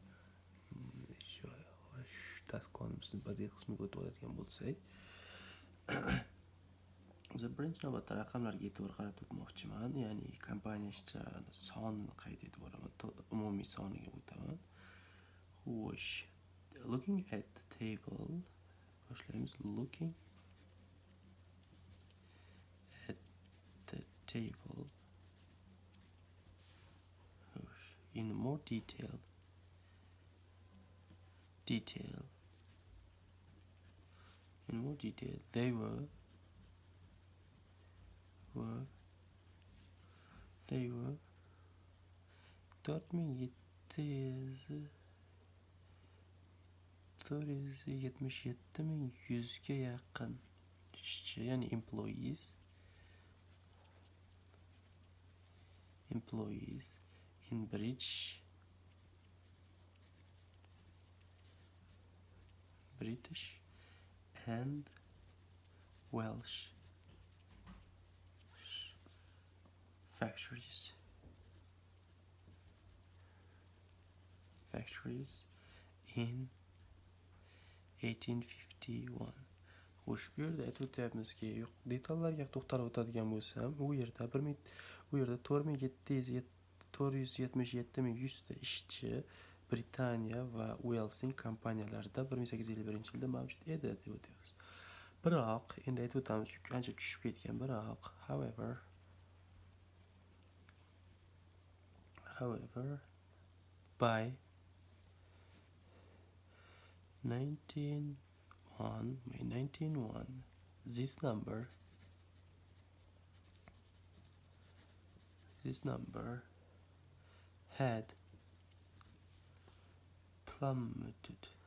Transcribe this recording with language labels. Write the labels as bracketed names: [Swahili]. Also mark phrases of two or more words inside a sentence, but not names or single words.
[Uzbek] Xo'sh, task qonimizning badiiy qismiga o'tib oladigan bo'lsak, biz birinchi navbatda raqamlarga e'tibor qaratib o'tmoqchiman. Ya'ni kompaniya ishchilarining sonini qayd etib olaman. Umumiy soniga o'taman. Xo'sh, [English] looking at the table. Boshlaymiz. Looking at the table. Xo'sh, in more detail. In more detail, they were [Uzbek] 477,100 ga yaqin ishchi, ya'ni employees [English] in British and Welsh factories in 1851. [Uzbek] Xo'sh, bu yerda aytib o'tyapmizki, detallarga to'xtalib o'tadigan bo'lsam, u yerda 477,100 ta ishchi Britaniya va Walesning kompaniyalarida 1851-yilda mavjud edi deb o'tyapmiz. Biroq, endi aytib o'tamiz, chunki ancha tushib ketgan. Biroq, [English] however, by 1901, this number had plummeted